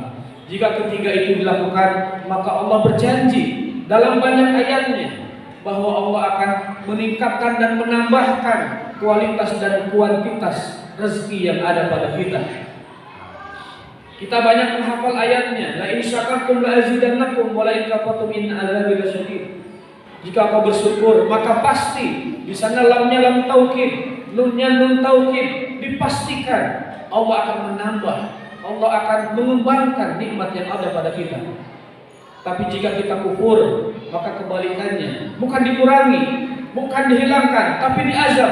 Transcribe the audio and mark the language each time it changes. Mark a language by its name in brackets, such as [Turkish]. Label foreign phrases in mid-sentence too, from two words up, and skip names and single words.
[Indonesian] Jika ketiga itu dilakukan, maka Allah berjanji dalam banyak ayatnya bahwa Allah akan meningkatkan dan menambahkan kualitas dan kuantitas rezeki yang ada pada kita. Kita banyak menghafal ayatnya, [Arabic] لئن شكرتم لأزيدنكم ولئن كفرتم إن عذابي لشديد. [Indonesian] Jika kau bersyukur, maka pasti di sana lamnya [Arabic] لام توكيد, [Indonesian] nunnya [Arabic] نون توكيد, [Indonesian] dipastikan Allah akan menambah, Allah akan mengembangkan nikmat yang ada pada kita. Tapi jika kita kufur, maka kebalikannya, bukan dikurangi, bukan dihilangkan, tapi diazab.